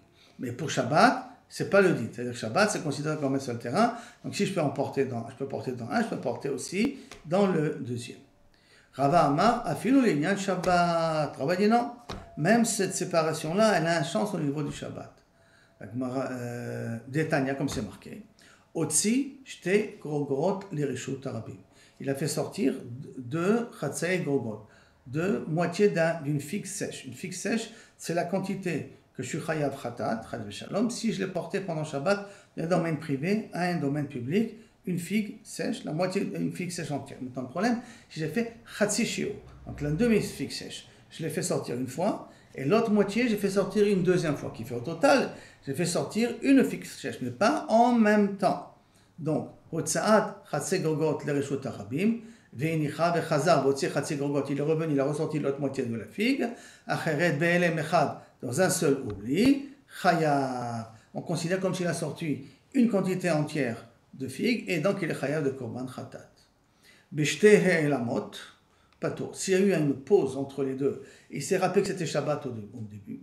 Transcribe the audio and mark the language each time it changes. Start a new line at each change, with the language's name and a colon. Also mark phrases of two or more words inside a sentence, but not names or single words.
French: Mais pour Shabbat, c'est pas le dit. C'est-à-dire que Shabbat, c'est considéré comme un seul terrain. Donc si je peux porter dans un, je peux porter aussi dans le deuxième.
Hebrew: רבא אמר אפילו לענין שבת.
French: Rava dit non. Même cette séparation-là, elle a un sens au niveau du Shabbat. Détania, comme c'est marqué.
Hebrew: הוציא שתי גרוגרות לרשות הרבים.
French: Il a fait sortir deux
Hebrew: חצאי גרוגרות,
French: de moitié d'une figue sèche. Une figue sèche, c'est la quantité que je suis
Hebrew: חייב חטאת חייב שלום,
French: si je l'ai porté pendant Shabbat d'un domaine privé à un domaine public, une figue sèche, la moitié d'une figue sèche entière. Maintenant, le problème, j'ai fait
Hebrew: חצי שיעור,
French: donc la demi-figue sèche. Je l'ai fait sortir une fois, et l'autre moitié, j'ai fait sortir une deuxième fois, qui fait au total, j'ai fait sortir une figue sèche, mais pas en même temps. Donc,
Hebrew: הוציא חצי גרוגרת לרשות הרבים והניחה וחזר והוציא חצי גרוגרת,
French: il est revenu, il a ressorti l'autre moitié de la figue,
Hebrew: אחרת בהעלם אחד,
French: dans un seul oubli, Chaya. On considère comme s'il a sorti une quantité entière de figues, et donc il est chayav de
Hebrew: קרבן חטאת. בשני העלמות פטור.
French: S'il y a eu une pause entre les deux, il s'est rappelé que c'était Shabbat au début.